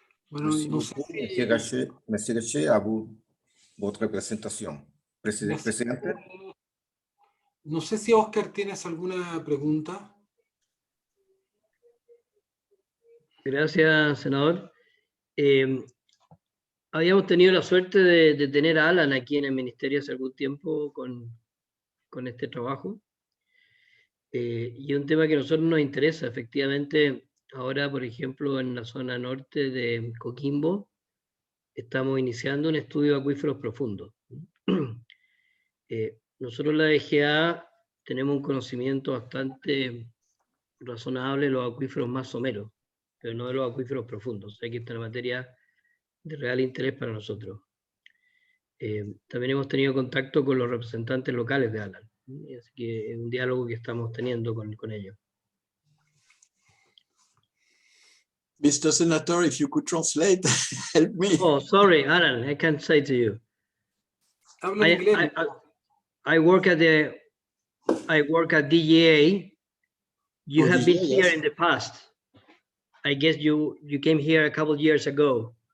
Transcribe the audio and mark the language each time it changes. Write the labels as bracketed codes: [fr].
[fr] Merci beaucoup, Monsieur Gachet, à vous, votre présentation. [es] Presidente. No sé si Oscar tienes alguna pregunta. Gracias, senador. Habíamos tenido la suerte de tener a Alan aquí en el ministerio hace algún tiempo con este trabajo. Y un tema que a nosotros nos interesa, efectivamente, ahora, por ejemplo, en la zona norte de Coquimbo, estamos iniciando un estudio de acuíferos profundos. Nosotros la DGA tenemos un conocimiento bastante razonable de los acuíferos más someros, pero no de los acuíferos profundos. O sea que esta es una materia de real interés para nosotros. También hemos tenido contacto con los representantes locales de Alan, así que es un diálogo que estamos teniendo con ellos. [en] Mr. Senator, if you could translate, help me. Oh, sorry, Alan, I can't say to you. [es] Habla inglés. [en] I work at DGA. You have been here in the past. I guess you came here a couple of years ago.